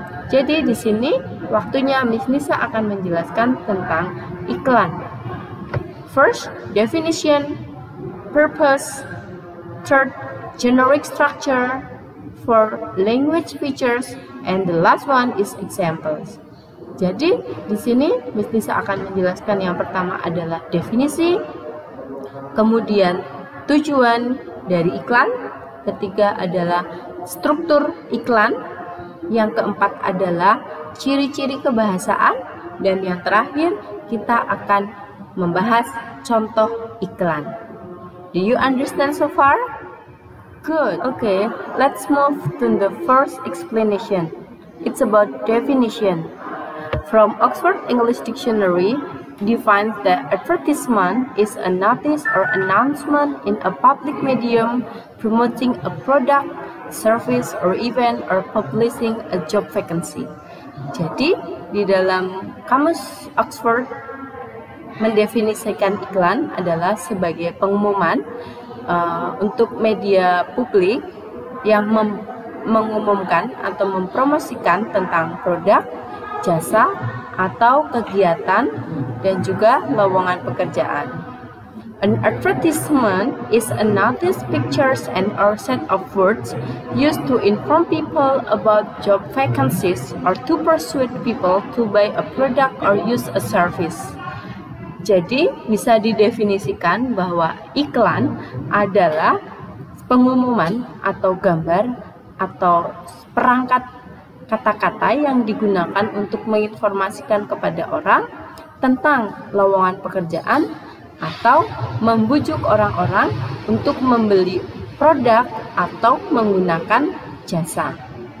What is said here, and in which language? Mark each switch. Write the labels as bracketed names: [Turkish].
[Indonesian] Jadi di sini waktunya Miss Nisa akan menjelaskan tentang iklan. [English] First, definition, purpose. Third, generic structure. For language features, and the last one is examples. [Indonesian] Jadi di sini Miss Nisa akan menjelaskan yang pertama adalah definisi, kemudian tujuan dari iklan, ketiga adalah struktur iklan, yang keempat adalah ciri-ciri kebahasaan, dan yang terakhir kita akan membahas contoh iklan. [English] Do you understand so far? Good. Okay, let's move to the first explanation. It's about definition. From Oxford English Dictionary, defines that advertisement is a notice or announcement in a public medium promoting a product, service, or event, or publishing a job vacancy. [Indonesian] Jadi, di dalam kamus Oxford mendefinisikan iklan adalah sebagai pengumuman untuk media publik yang mengumumkan atau mempromosikan tentang produk, jasa, atau kegiatan, dan juga lowongan pekerjaan. [English] An advertisement is a notice, pictures, and or set of words used to inform people about job vacancies or to persuade people to buy a product or use a service. [Indonesian] Jadi bisa didefinisikan bahwa iklan adalah pengumuman atau gambar atau perangkat kata-kata yang digunakan untuk menginformasikan kepada orang tentang lowongan pekerjaan atau membujuk orang-orang untuk membeli produk atau menggunakan jasa.